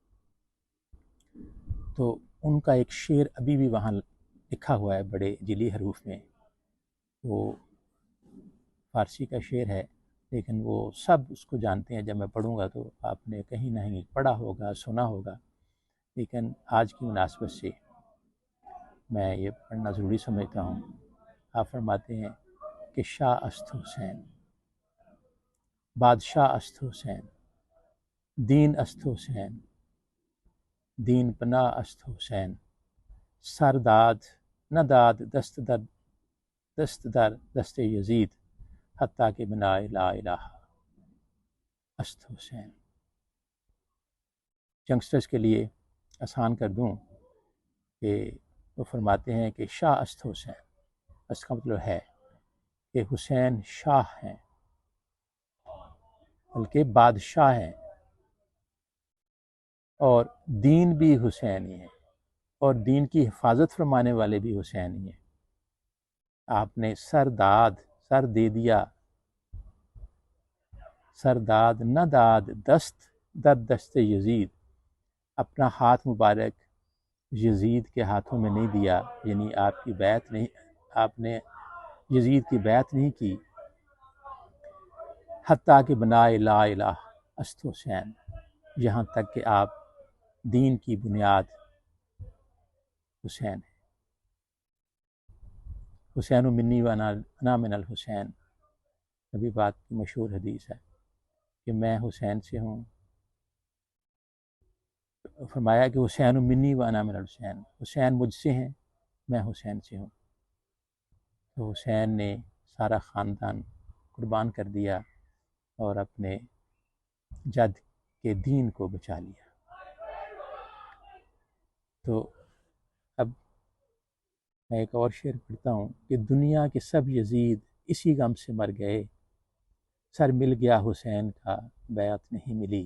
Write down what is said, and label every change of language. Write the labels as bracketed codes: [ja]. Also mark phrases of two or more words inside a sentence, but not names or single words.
[ur] تو ان کا ایک شعر ابھی بھی وہاں لکھا ہوا ہے بڑے جلی حروف میں، وہ فارسی کا شعر ہے لیکن وہ سب اس کو جانتے ہیں۔ جب میں پڑھوں گا تو آپ نے کہیں نہ کہیں پڑھا ہوگا، سنا ہوگا، لیکن آج کی مناسبت سے میں یہ پڑھنا ضروری سمجھتا ہوں۔ آپ فرماتے ہیں کہ [fa] شاہ است حسین، بادشاہ است حسین، دین است حسین، دین پناہ است حسین، سر داد نہ داد دست در دست یزید، حتیٰ کہ بنا لا الہ است حسین۔ [ur] ینگسٹرز کے لیے آسان کر دوں کہ وہ فرماتے ہیں کہ [fa] شاہ است حسین، [ur] اس کا مطلب ہے کہ حسین شاہ ہیں بلکہ بادشاہ ہیں، اور دین بھی حسینی ہے، اور دین کی حفاظت فرمانے والے بھی حسینی ہیں۔ آپ نے سر دے دیا، [fa] سرداد نہ داد دست در دست یزید، [ur] اپنا ہاتھ مبارک یزید کے ہاتھوں میں نہیں دیا، یعنی آپ نے یزید کی بیعت نہیں کی، [fa] حتیٰ کہ بنا لا الہ است حسین، [ur] یہاں تک کہ آپ دین کی بنیاد حسین ہے۔ [ar] حسین منی و انا من الحسین، [ur] نبی پاک کی مشہور حدیث ہے کہ میں حسین سے ہوں فرمایا کہ [ar] حسین منی و انا من الحسین، [ur] حسین مجھ سے ہیں، میں حسین سے ہوں۔ تو حسین نے سارا خاندان قربان کر دیا اور اپنے جد کے دین کو بچا لیا۔ تو اب میں ایک اور شعر پڑھتا ہوں کہ دنیا کے سب یزید اسی غم سے مر گئے، سر مل گیا حسین کا بیعت نہیں ملی۔